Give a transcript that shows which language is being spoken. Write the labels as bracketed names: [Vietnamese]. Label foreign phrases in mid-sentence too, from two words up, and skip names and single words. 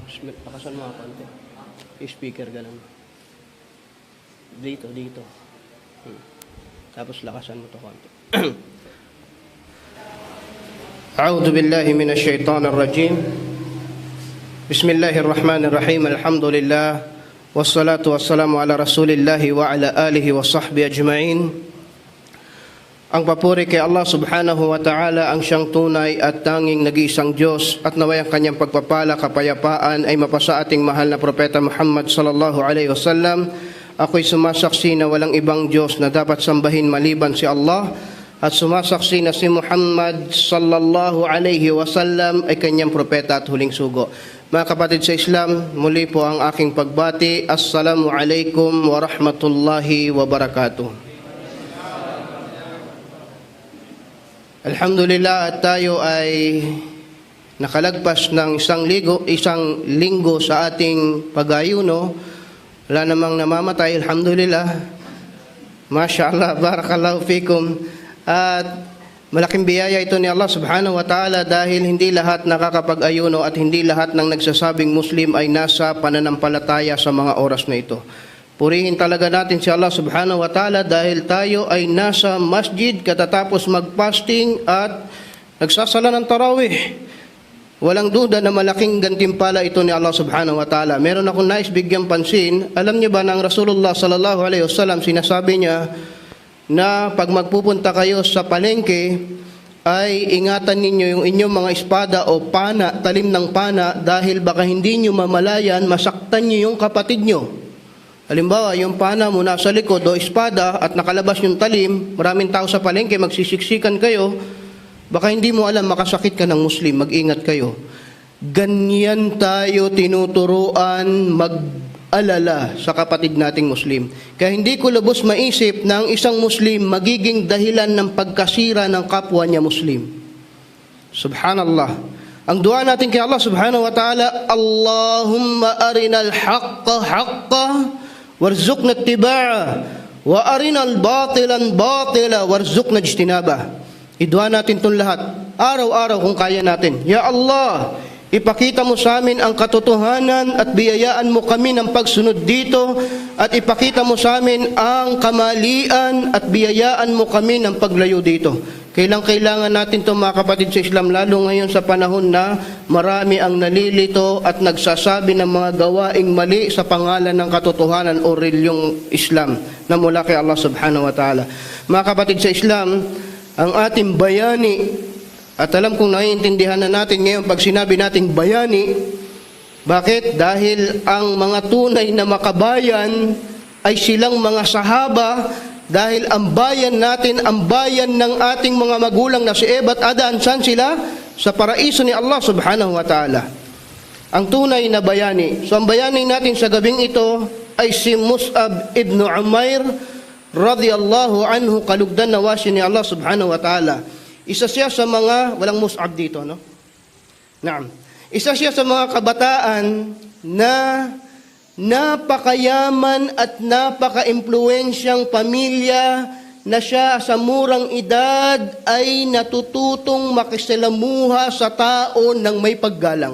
[Filipino] lakasan mo nga konti. I-speaker ka lang. Dito. Tapos lakasan mo to konti. [Arabic] أعوذ بالله من الشيطان الرجيم. بسم الله الرحمن الرحيم. الحمد لله. والصلاة والسلام على رسول الله وعلى آله وصحبه أجمعين. [Filipino] Ang papuri kay Allah [Arabic] سبحانه وتعالى, [Filipino] ang siyang tunay at tanging nag-iisang Diyos, at naway ang kanyang pagpapala, kapayapaan ay mapasa ating mahal na Propeta Muhammad [Arabic] صلى الله عليه وسلم. [Filipino] Ako'y sumasaksi na walang ibang Diyos na dapat sambahin maliban si Allah, at sumasaksi na si Muhammad [Arabic] صلى الله عليه وسلم [Filipino] ay kanyang propeta at huling sugo. Mga kapatid sa Islam, muli po ang aking pagbati. [Arabic] السلام عليكم ورحمة الله وبركاته. [Filipino] Alhamdulillah, at tayo ay nakalagpas ng isang linggo sa ating pag-ayuno. Wala namang namamatay, alhamdulillah. [Arabic] ما شاء الله، بارك الله فيكم. [Filipino] At malaking biyaya ito ni Allah [Arabic] سبحانه وتعالى, [Filipino] dahil hindi lahat nakakapag-ayuno at hindi lahat ng nagsasabing Muslim ay nasa pananampalataya sa mga oras na ito. Purihin talaga natin si Allah [Arabic] سبحانه وتعالى [Filipino] dahil tayo ay nasa masjid katatapos mag-fasting at nagsasala ng tarawih. Walang duda na malaking gantimpala ito ni Allah [Arabic] سبحانه وتعالى. [Filipino] Meron akong nais bigyang pansin. Alam niyo ba na ang Rasulullah [Arabic] صلى الله عليه وسلم, [Filipino] sinasabi niya na pag magpupunta kayo sa palengke ay ingatan ninyo yung inyong mga espada o pana, talim ng pana, dahil baka hindi nyo mamalayan, masaktan nyo yung kapatid nyo. Halimbawa, yung pana mo nasa likod o espada at nakalabas yung talim, maraming tao sa palengke, magsisiksikan kayo, baka hindi mo alam, makasakit ka ng Muslim, mag-ingat kayo. Ganyan tayo tinuturuan mag-alala sa kapatid nating Muslim. Kaya hindi ko lubos maisip na ang isang Muslim magiging dahilan ng pagkasira ng kapwa niya Muslim. Subhanallah. Ang dua natin kay Allah [Arabic] سبحانه وتعالى, اللهم أرنا الحق حقا وارزقنا اتباعه وأرنا الباطل باطلا وارزقنا اجتنابه. [Filipino] Idua natin itong lahat, araw-araw kung kaya natin. Ya Allah, ipakita mo sa amin ang katotohanan at biyayaan mo kami ng pagsunod dito, at ipakita mo sa amin ang kamalian at biyayaan mo kami ng paglayo dito. Kailangan natin ito, mga kapatid sa Islam, lalo ngayon sa panahon na marami ang nalilito at nagsasabi ng mga gawaing mali sa pangalan ng katotohanan o reliyong Islam na mula kay Allah [Arabic] سبحانه وتعالى. [Filipino] Mga kapatid sa Islam, ang ating bayani, at alam kong naiintindihan na natin ngayon pag sinabi nating bayani. Bakit? Dahil ang mga tunay na makabayan ay silang mga sahaba. Dahil ang bayan natin, ang bayan ng ating mga magulang na si Eva at Adan, saan sila? Sa paraiso ni Allah [Arabic] سبحانه وتعالى. [Filipino] Ang tunay na bayani. So ang bayani natin sa gabing ito ay si Mus'ab ibn Umair [Arabic] رضي الله عنه, [Filipino] kalugdan na wasi ni Allah [Arabic] سبحانه وتعالى. [Filipino] Isa siya sa mga, walang Mus'ab dito, no? Naam. Isa siya sa mga kabataan na napakayaman at napaka-impluensyang pamilya, na siya sa murang edad ay natututong makisalamuha sa tao ng may paggalang.